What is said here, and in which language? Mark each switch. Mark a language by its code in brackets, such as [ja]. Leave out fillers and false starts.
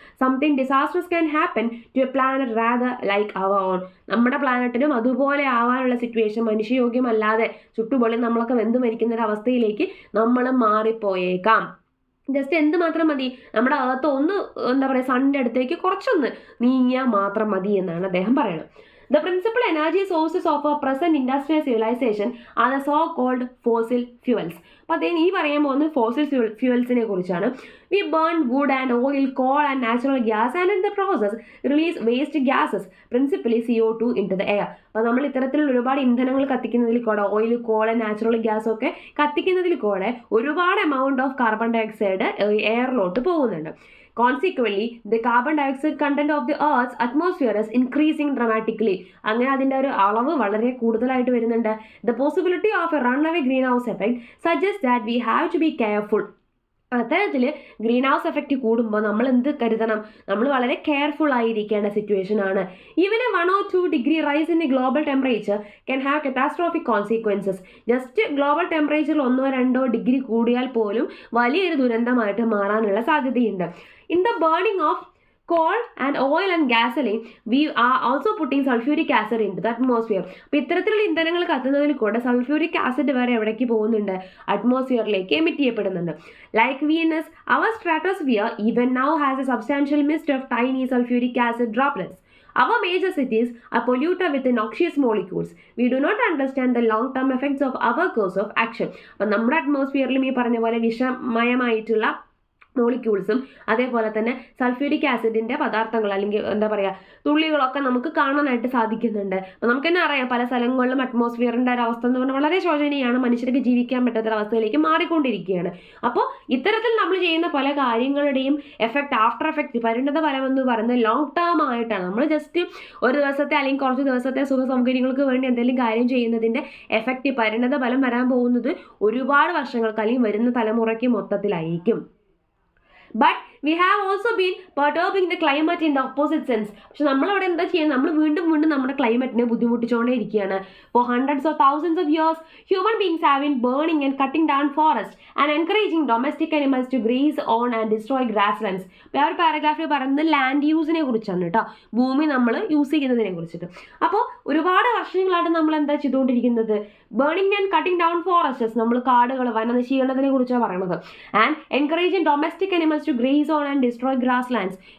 [en] Something disasters can happen to a planet rather like our own. [ml] നമ്മുടെ പ്ലാനറ്റിനും അതുപോലെ ആവാനുള്ള situation, മനുഷ്യയോഗ്യമല്ലാതെ ചുട്ടുപൊളി നമ്മളൊക്കെ വെന്ത് മരിക്കുന്ന ഒരു അവസ്ഥയിലേക്ക് നമ്മൾ മാറിപ്പോയേക്കാം. ജസ്റ്റ് എന്തുമാത്രം മതി, നമ്മുടെ അകത്ത് ഒന്ന് എന്താ പറയുക സണ്ണിൻ്റെ അടുത്തേക്ക് കുറച്ചൊന്ന് നീങ്ങിയാൽ മാത്രം മതി എന്നാണ് അദ്ദേഹം പറയുന്നത്. [en] The principal energy sources of our present industrial civilization are the so-called fossil fuels. [ml] അപ്പോൾ അദ്ദേഹം ഈ പറയാൻ പോകുന്നത് ഫോസിൽ ഫ്യൂവൽസിനെ കുറിച്ചാണ്. [en] We burn wood and oil, coal and natural gas and in the process release waste gases, principally CO2 into the air. [ml] അപ്പോൾ നമ്മൾ ഇത്തരത്തിലുള്ള ഒരുപാട് ഇന്ധനങ്ങൾ കത്തിക്കുന്നതിൽ കൂടെ, ഓയിൽ, കോൾ, നാച്ചുറൽ ഗ്യാസ് ഒക്കെ കത്തിക്കുന്നതിൽ കൂടെ ഒരുപാട് [en] amount of carbon dioxide [ml] എയറിലോട്ട് പോകുന്നുണ്ട്. [en] Consequently, the carbon dioxide content of the Earth's atmosphere is increasing dramatically. [ml] അങ്ങനെ അതിൻ്റെ ഒരു അളവ് വളരെ കൂടുതലായിട്ട് വരുന്നുണ്ട്. [en] The possibility of a runaway greenhouse effect suggests that we have to be careful. [ml] അത്തരത്തിൽ green house effect കൂടുമ്പോൾ നമ്മൾ എന്ത് കരുതണം, നമ്മൾ വളരെ കെയർഫുൾ ആയിരിക്കേണ്ട സിറ്റുവേഷൻ ആണ്. [en] Even a 1 or 2 degree rise in global temperature can have catastrophic consequences. [ml] Just global ടെമ്പറേച്ചറിൽ 1-2 degree കൂടിയാൽ പോലും വലിയൊരു ദുരന്തമായിട്ട് മാറാനുള്ള സാധ്യതയുണ്ട്. [en] In the burning of coal and oil and gasoline, we are also putting sulfuric acid into the atmosphere. [ml] അപ്പോൾ ഇത്തരത്തിലുള്ള ഇന്ധനങ്ങൾ കത്തുന്നതിൽ കൂടെ സൾഫ്യൂരിക് ആസിഡ് വരെ എവിടേക്ക് പോകുന്നുണ്ട്, അറ്റ്മോസ്ഫിയറിലേക്ക് എമിറ്റ് ചെയ്യപ്പെടുന്നുണ്ട്. [en] Like Venus, our stratosphere even now has a substantial mist of tiny sulfuric acid droplets. Our major cities are polluted with noxious molecules. We do not understand the long-term effects of our course of action. [ml] അപ്പോൾ നമ്മുടെ അറ്റ്മോസ്ഫിയറിലും ഈ പറഞ്ഞ പോലെ വിഷമയമായിട്ടുള്ള മോളിക്യൂൾസും അതേപോലെ തന്നെ sulphuric ആസിഡിൻ്റെ പദാർത്ഥങ്ങൾ അല്ലെങ്കിൽ എന്താ പറയുക തുള്ളികളൊക്കെ നമുക്ക് കാണാനായിട്ട് സാധിക്കുന്നുണ്ട്. അപ്പോൾ നമുക്ക് തന്നെ അറിയാം പല സ്ഥലങ്ങളിലും അറ്റ്മോസ്ഫിയറിൻ്റെ ഒരു അവസ്ഥ എന്ന് പറഞ്ഞാൽ വളരെ ശോചനീയമാണ്, മനുഷ്യർക്ക് ജീവിക്കാൻ പറ്റാത്തൊരവസ്ഥയിലേക്ക് മാറിക്കൊണ്ടിരിക്കുകയാണ്. അപ്പോൾ ഇത്തരത്തിൽ നമ്മൾ ചെയ്യുന്ന പല കാര്യങ്ങളുടെയും എഫക്റ്റ്, ആഫ്റ്റർ എഫക്റ്റ്, പരിണത ഫലം എന്ന് പറയുന്നത് ലോങ് ടേം ആയിട്ടാണ്. നമ്മൾ ജസ്റ്റ് ഒരു ദിവസത്തെ അല്ലെങ്കിൽ കുറച്ച് ദിവസത്തെ സുഖ സൗകര്യങ്ങൾക്ക് വേണ്ടി എന്തെങ്കിലും കാര്യം ചെയ്യുന്നതിൻ്റെ എഫക്റ്റ്, പരിണത ഫലം വരാൻ പോകുന്നത് ഒരുപാട് വർഷങ്ങൾക്ക് അല്ലെങ്കിൽ വരുന്ന തലമുറയ്ക്ക് മൊത്തത്തിലായിരിക്കും. [en] But we have also been perturbing the climate in the opposite sense. [ml] പക്ഷെ നമ്മളവിടെ എന്താ ചെയ്യുന്നത്, നമ്മൾ വീണ്ടും നമ്മുടെ ക്ലൈമറ്റിനെ ബുദ്ധിമുട്ടിച്ചുകൊണ്ടേ ഇരിക്കുകയാണ്. [en] For hundreds of thousands of years, human beings have been burning and cutting down forests and encouraging domestic animals to graze on and destroy grasslands. [ml] അപ്പോൾ ആ ഒരു പാരഗ്രാഫിൽ പറയുന്നത് ലാൻഡ് യൂസിനെ കുറിച്ചാണ് കേട്ടോ, ഭൂമി നമ്മൾ യൂസ് ചെയ്യുന്നതിനെ കുറിച്ചിട്ട്. അപ്പോൾ ഒരുപാട് വർഷങ്ങളായിട്ട് നമ്മൾ എന്താ ചെയ്തുകൊണ്ടിരിക്കുന്നത്, [en] burning and cutting down forests, [ml] നമ്മൾ കാടുകൾ വനനശീകരണത്തിനെ കുറിച്ചാണ് പറയുന്നത്. [en] And encouraging domestic animals to graze on and destroy grasslands.